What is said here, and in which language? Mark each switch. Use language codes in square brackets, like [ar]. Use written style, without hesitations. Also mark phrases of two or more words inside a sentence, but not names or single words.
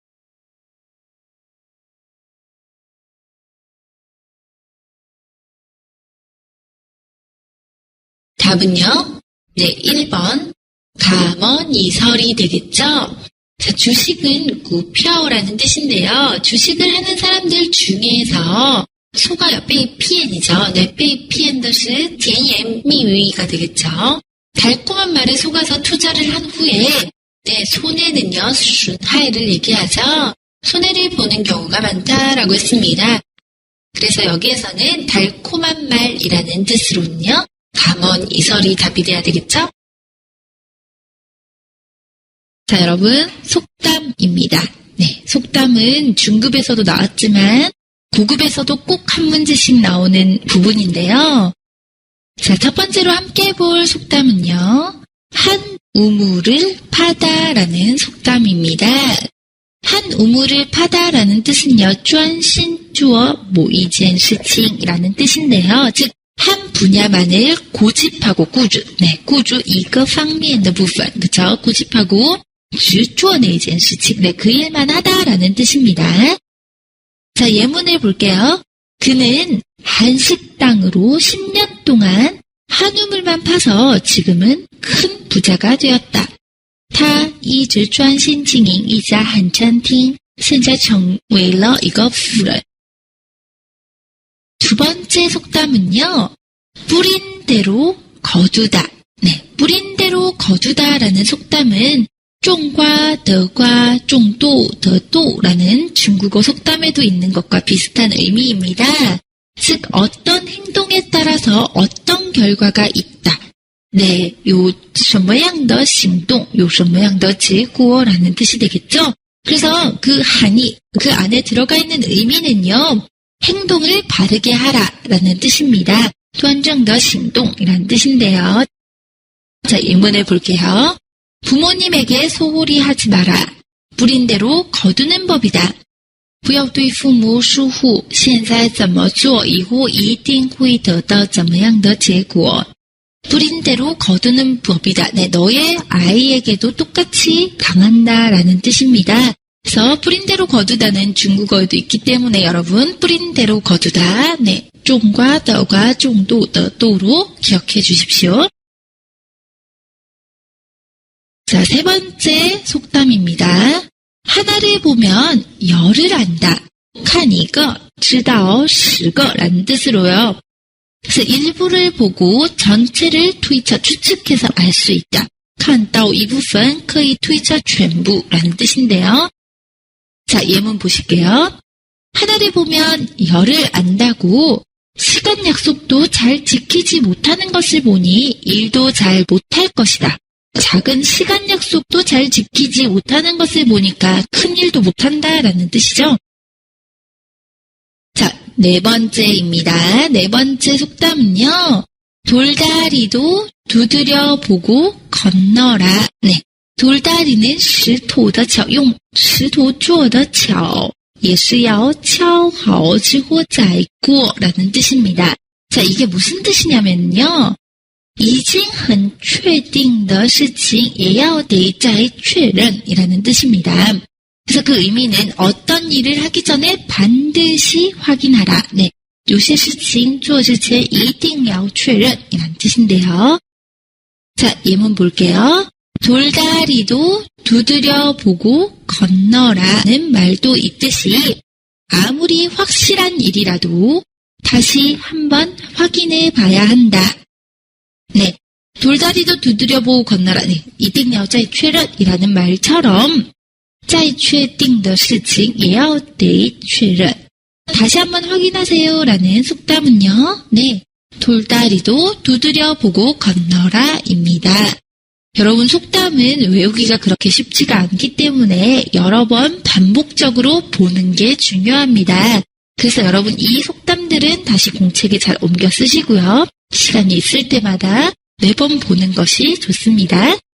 [ko] 답은요? 네, 1번 감언이설이 되겠죠? 자, 주식은 구표라는 뜻인데요. 주식을 하는 사람들 중에서 소가 被骗 이죠. 네, [zh] 被骗的是甜言蜜语 [ko] 가 되겠죠. 달콤한 말에 속아서 투자를 한 후에 네, 손해는요, 순하이를 얘기하죠. 손해를 보는 경우가 많다라고 했습니다. 그래서 여기에서는 달콤한 말이라는 뜻으로는요, 감언이설이 답이 돼야 되겠죠? 자, 여러분, 속담입니다. 네, 속담은 중급에서도 나왔지만 고급에서도 꼭 한 문제씩 나오는 부분인데요. 자, 첫 번째로 함께 해볼 속담은요. 한 우물을 파다라는 속담입니다. 한 우물을 파다라는 뜻은요. [zh] 专心做某一件事情 [ko] 이라는 뜻인데요. 즉, 한 분야만을 고집하고 꾸주, 네, 꾸주 이거 [zh] 方面的部分, [ko] 그쵸? [zh] 고집하고 只做那件事情, [ko] 네, 그 일만 하다라는 뜻입니다. 자, 예문을 볼게요. 그는 한식당으로 10년 동안 한 우물만 파서 지금은 큰 부자가 되었다. [zh] 他一直专心经营一家韩餐厅，现在成为了一个富人。 [ko] 두 번째 속담은요. 뿌린 대로 거두다. 네, 뿌린 대로 거두다라는 속담은 [zh] 种瓜得瓜, 种豆得豆 [ko] 라는 중국어 속담에도 있는 것과 비슷한 의미입니다. 즉, 어떤 행동에 따라서 어떤 결과가 있다. 네, [zh] 有什么样的行动,有什么样的结果 [ko] 라는 뜻이 되겠죠? 그래서 그 한이, 그 안에 들어가 있는 의미는요. 행동을 바르게 하라라는 뜻입니다. [zh] 端正的行动 [ko] 이라는 뜻인데요. 자, 예문을 볼게요. 부모님에게 소홀히 하지 마라. 뿌린 대로 거두는 법이다. [zh] 不要对父母疏忽，现在怎么做，以后一定会得到怎么样的结果。 [ko] 뿌린 대로 거두는 법이다. 네, 너의 아이에게도 똑같이 당한다라는 뜻입니다. 그래서 뿌린 대로 거두다는 중국어에도 있기 때문에 여러분 뿌린 대로 거두다. 네, [zh] 种瓜得瓜, 种豆得豆 [ko] 로 기억해 주십시오. 자, 세 번째 속담입니다. 하나를 보면 열을 안다. [zh] 看一个知道十个 [ko] 라는 뜻으로요. 그래서 일부를 보고 전체를 推测, 추측해서 알 수 있다. [zh] 看到一部分可以推测全部 [ko] 라는 뜻인데요. 자, 예문 보실게요. 하나를 보면 열을 안다고 시간 약속도 잘 지키지 못하는 것을 보니 일도 잘 못할 것이다. 작은 시간 약속도 잘 지키지 못하는 것을 보니까 큰 일도 못한다라는 뜻이죠. 자, 네 번째입니다. 네 번째 속담은요. 돌다리도 두드려 보고 건너라. 네, 돌다리는 [zh] 石头的桥, 用石头做的桥也是要敲好之后再过 [ko] 라는 뜻입니다. 자, 이게 무슨 뜻이냐면요. [zh] 已经很确定的事情也要得再确认 [ko] 이라는 뜻입니다. 그래서 그 의미는 어떤 일을 하기 전에 반드시 확인하라. 네, [zh] 有些事情做之前一定要确认 [ko] 이란 뜻인데요. 자, 예문 볼게요. 돌다리도 두드려 보고 건너라는 말도 있듯이 아무리 확실한 일이라도 다시 한번 확인해 봐야 한다. 네, 돌다리도 두드려 보고 건너라. 네, [zh] 一定要再确认 [ko] 이라는 말처럼 [zh] 再确定的事情也要得确认. [ko] 다시 한번 확인하세요 라는 속담은요. 네, 돌다리도 두드려 보고 건너라입니다. 여러분 속담은 외우기가 그렇게 쉽지가 않기 때문에 여러 번 반복적으로 보는 게 중요합니다. 그래서 여러분 이 속담들은 다시 공책에 잘 옮겨 쓰시고요. 시간이 있을 때마다 매번 보는 것이 좋습니다.